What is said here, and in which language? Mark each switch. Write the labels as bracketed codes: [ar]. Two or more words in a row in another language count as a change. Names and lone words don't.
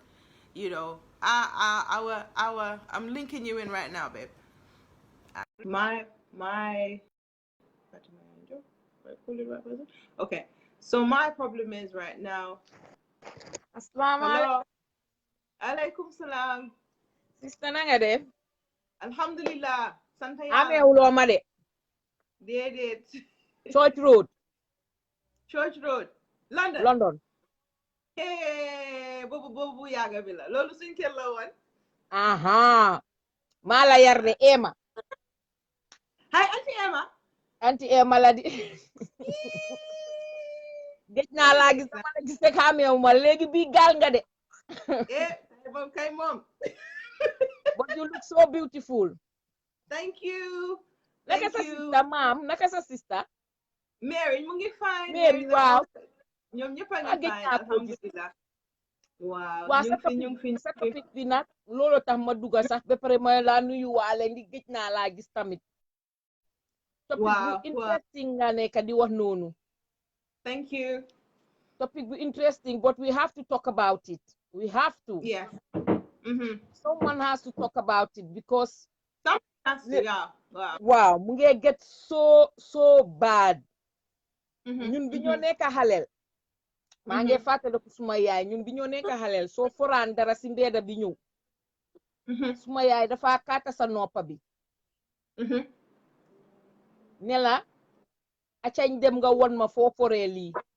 [en] You know, I'm linking you in right now, babe. Okay. So my problem is right now. [ar] Assalamu Alaikum salam. [wo] Sister na nga def? Alhamdulillah. Santa Ame yàlla. ulo ma de. Déedéet. Church Road. Church Road. London. London. Hey, boobu yàgga bi la. Loolu suñ kër la woon. Aha. Mala yarde Emma. [en] Hi, Auntie Emma. [wo] Auntie Emma la di. Gëj naa laa gis dama la gis rek xàmmeewu ma léegi bii gaal nga de. Moom kay moom. [en] But you look so beautiful. Thank you. [wo] Naka sa sister maam? Naka sa sister? Mary mu ngi fine. Mary waaw. Ñoom ñëpp a ngi fine. Alhamdulillah. Waaw ñu ngi fi sa topic bi nag loolu tax ma dugga sax ba pare ma laa nuyu waale ndi gëj naa laa gis tamit. Topic bu interesting nga nekk di wax noonu. [en] Thank you. Topic bu interesting, but we have to talk about it. We have to. Yeah. Someone has to talk about it because someone has to, yeah. [wo] Wow, mu ngi [en] get so bad. [wo] Ñun bi ñoo nekk xaleel. Maa ngi fàttaliku suma yaay ñun bi ñoo nekk xaleel soo foraan dara si mbedda bi ñëw. Suma yaay dafa kaata sa noppa bi. Ne la acañ dem nga won ma foo foree lii.